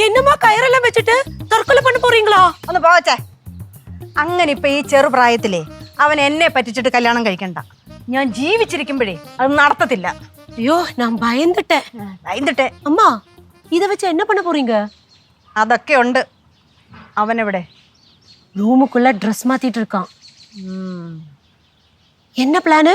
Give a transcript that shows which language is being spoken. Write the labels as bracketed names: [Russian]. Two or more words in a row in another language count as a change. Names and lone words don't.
[Malayalam] ചുമ്മാ കയറെല്ലാം വെച്ചിട്ട് തർക്കൊല പണി പോറീங்களா? ഒന്ന് പോവച്ചേ. അങ്ങനെ ഇപ്പൊ ഈ ചെറുപ്രായത്തിലേ അവൻ എന്നെ പറ്റിച്ചിട്ട് കല്യാണം കഴിക്കണ്ട. ഞാൻ ജീവിച്ചിരിക്കുമ്പോഴേ അത് നടത്തത്തില്ല. [Tamil] ஐயோ நான் பயந்துட்டேன். அம்மா இத வச்சு என்ன பண்ண போறீங்க? [Malayalam] അതൊക്കെ ഉണ്ട്. അവനെവിടെ? [Tamil] ரூமுக்குள்ள ட்ரெஸ் மாத்திட்டு இருக்கான். என்ன பிளான்?